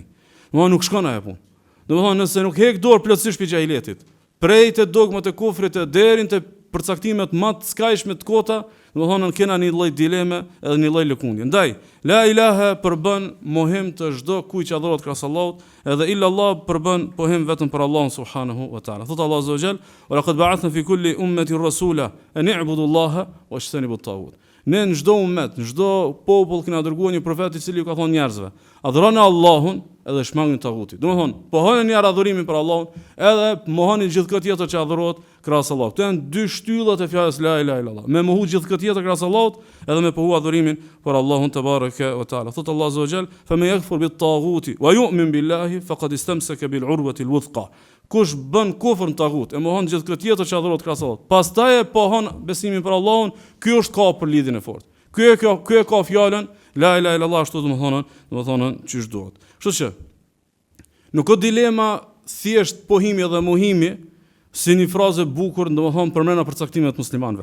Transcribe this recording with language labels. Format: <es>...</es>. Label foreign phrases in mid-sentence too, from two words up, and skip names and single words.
<sq>Domethënë nuk shkon ajo punë. Domethënë nëse nuk hek dorë plotësisht pi xahilietit, prej të dogmat e kufrit e deri te përcaktimet më të skajshme të kota, domethënë kena një lloj dileme edhe një lloj lëkundje. Ndaj,</sq> <ar>لا إله</ar> <sq>përbën mohim të çdo kujt që adhurohet krahas Allahut, edhe</sq> <ar>إلا الله</ar> <sq>përbën pohim vetëm për Allahun</sq> <ar>سبحانه وتعالى. Thot Allah عز وجل ولقد بعثنا في كل أمة رسولا أن اعبدوا الله واجتنبوا الطاغوت."</ar> <sq>Ne në çdo ummet, në çdo popull kena dërguar një profet i cili u ka thonë njerëzve: adhuroni Allahun edhe shmangni taghutin. Domethënë, pohoni një adhurimin për Allahun, edhe mohoni gjithë këtë tjetër që adhurohet krahas Allahut. Këto janë dy shtyllat e fjalës</sq> <ar>لا إله إلا الله.</ar> <sq>Me mohu gjithë këtë tjetër krahas Allahut, edhe me pohu adhurimin për Allahun</sq> <ar>تبارك وتعالى. Thot Allah عز وجل فمن يكفر بالطاغوت ويؤمن بالله فقد استمسك بالعروة الوثقى."</ar> <sq>Kush bën kufër në tagut, e mohon gjithë këtë tjetër që adhurohet krahas Allahut, pastaj e pohon besimin për Allahun, ky është ka për lidhjen e fortë. Ky e ka fjalën</sq> <ar>لا إله إلا الله</ar> <sq>ashtu domethënë çish duhet. Kështu që nuk ka dilema thjesht pohimi dhe mohimi si një frazë e bukur, domethënë përmend përcaktimet muslimanëve.</sq>